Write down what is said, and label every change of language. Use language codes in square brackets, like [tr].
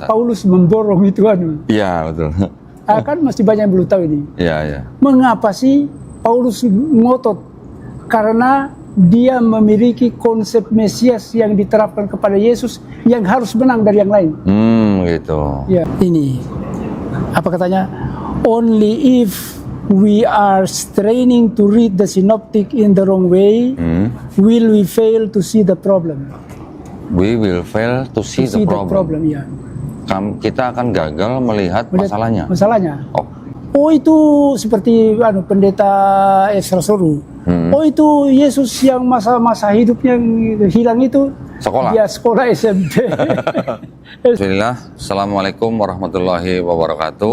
[id] Paulus memborong itu Iya, betul. Kan masih banyak yang belum tahu ini. Iya. Mengapa sih Paulus ngotot? Karena dia memiliki konsep Mesias yang diterapkan kepada Yesus yang harus menang dari yang lain. Gitu. Ya, ini apa katanya? [en] Only if we are straining to read the synoptic in the wrong way, will we fail to see the problem. We will fail to see the problem. [id] Ya. Kita akan gagal melihat masalahnya. Oh itu seperti pendeta Ezra Soru. Oh itu Yesus yang masa hidupnya hilang itu sekolah. Dia sekolah SMP. [ar] Bismillah. Assalamualaikum warahmatullahi wabarakatuh.